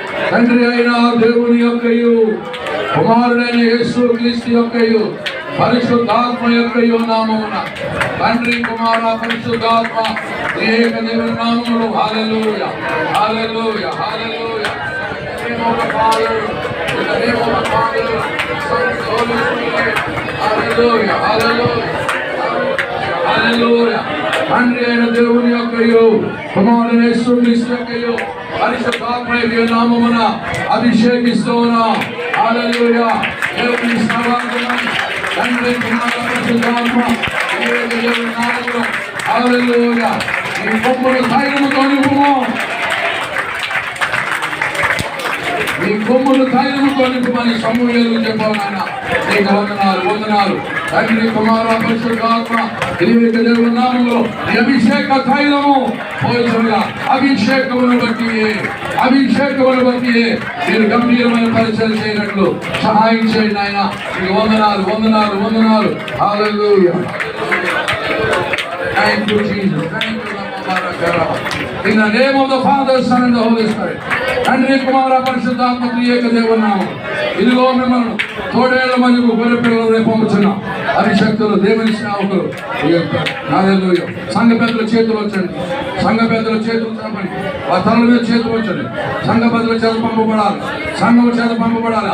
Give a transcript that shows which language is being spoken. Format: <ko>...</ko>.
<te>తండ్రి అయిన దేవుని యొక్కయు, కుమారుడైన యేసు క్రీస్తు యొక్కయు, పరిశుద్ధాత్మ యొక్కయు నామమున, తండ్రి కుమార పరిశుద్ధాత్మ ఏక దేవుని నామములో హల్లెలూయా, హల్లెలూయా, హల్లెలూయా.</te> <en>In the name of the Father, in the name of the Father, Son, and Holy Spirit. Hallelujah, hallelujah, hallelujah.</en> <te>తండ్రి అయిన దేవుని యొక్కయు, కుమారుడైన యేసు క్రీస్తు యొక్కయు, పరిశుద్ధాత్మ యొక్క నామమున అభిషేకిస్తున్నా. హల్లెలూయా. దేవుని స్తోత్రం. తండ్రి కుమార పరిశుద్ధాత్మ ఏక దేవుని నామములో హల్లెలూయా. నీ కొమ్ములు తైలముతో నింపుము, నీ కొమ్ములు తైలముతో నింపుమని సమూయేలు చెప్పావు నాయన. నీకు వందనాలు, వందనాలు. తండ్రి కుమార పరిశుద్ధాత్మ ఏక దేవుని నామములో అభిషేక తైలము పోల్చుగా అభిషేకమును బట్టి, అభిషేకమును బట్టి మీరు గంభీరమైన పరిచయం చేయనట్లు సహాయం చేయండి ఆయన. మీకు వందనాలు, వందనాలు, వందనాలు. హల్లెలూయా.</te> <en>Thank you, Jesus. Thank you, Lord. In the name of the Father, Son, and the Holy Spirit.</en> <te>తండ్రి కుమార పరిశుద్ధాత్మ ఏక దేవుని నామములో ఇదిగో మిమ్మల్ని తోడేళ్ల మందుకు గొర్రె పిల్లలు పంపుతున్నాం. అభిషక్తులు దేవుని సేవకులు హల్లెలూయా. సంఘ పెద్దల చేతులు వచ్చండి, సంఘ పెద్దల చేతులు చాపండి, ఆ తల మీద చేతులు వచ్చండి. సంఘ పెద్దల చేత పంపబడాలి, సంఘం చేత పంపబడాలి.</te>